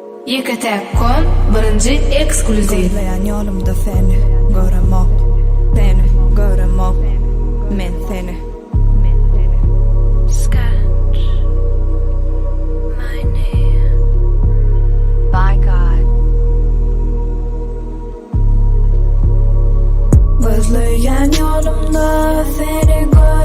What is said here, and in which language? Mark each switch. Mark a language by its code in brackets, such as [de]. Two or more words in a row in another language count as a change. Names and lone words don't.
[tk] Yekatek.com birinci ekskluziv. Gözleyen yolumda seni göremok, seni göremok, men seni. [en] Scratch my name. By God. [tk] Gözleyen yolumda seni